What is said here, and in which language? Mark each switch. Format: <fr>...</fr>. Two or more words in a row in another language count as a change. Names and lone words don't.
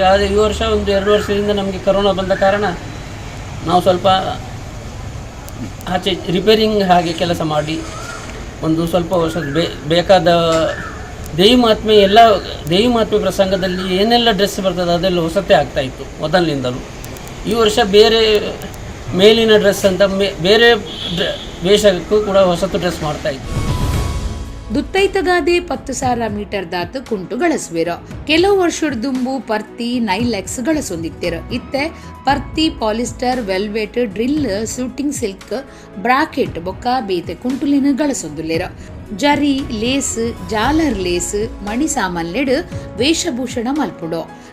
<kn>ಆದರೆ ಈ ವರ್ಷ 1-2 ವರ್ಷದಿಂದ ನಮಗೆ ಕರೋನಾ ಬಂದ ಕಾರಣ ನಾವು ಸ್ವಲ್ಪ ಆಚೆ ರಿಪೇರಿಂಗ್ ಹಾಗೆ ಕೆಲಸ ಮಾಡಿ ಒಂದು ಸ್ವಲ್ಪ ವರ್ಷ ಬೇಕಾದ ದೇವಿಮಾತ್ಮೆ ಪ್ರಸಂಗದಲ್ಲಿ ಏನೆಲ್ಲ ಡ್ರೆಸ್ ಬರ್ತದೆ ಅದೆಲ್ಲ ಹೊಸತೆ ಆಗ್ತಾಯಿತ್ತು ಮೊದಲಿನಿಂದಲೂ. ಈ ವರ್ಷ ಬೇರೆ ಮೇಲಿನ ಡ್ರೆಸ್ ಅಂತ ಬೇರೆ ವೇಷಕ್ಕೂ ಕೂಡ ಹೊಸತು ಡ್ರೆಸ್ ಮಾಡ್ತಾಯಿತ್ತು.</kn> <tcy>ದುತ್ತೈತಗಾದೆ 10,000 ಮೀಟರ್ ದಾತು ಕುಂಟು ಗಳಸುವೆರು. ಕೆಲವು ವರ್ಷದ ದುಂಬು ಪರ್ತಿ ನೈಲೆಕ್ಸ್ ಗಳಸೊಂದಿತ್ತೇರು. ಇತ್ತೆ ಪರ್ತಿ, ಪಾಲಿಸ್ಟರ್, ವೆಲ್ವೆಟ್, ಡ್ರಿಲ್,</tcy> <en>shooting silk,</en> <tcy>ಬ್ರಾಕೆಟ್ ಬೊಕ್ಕ ಬೇತೆ ಕುಂಟುಲಿನ ಗಳಸೊಂದುಲ್ಲೇರು. ಜರಿ, ಲೇಸ್, ಜಾಲರ್ ಲೇಸ್, ಮಣಿ ಸಾಮಾನ್ಲೆಡು ವೇಷಭೂಷಣ ಮಲ್ಪುಡು.</tcy>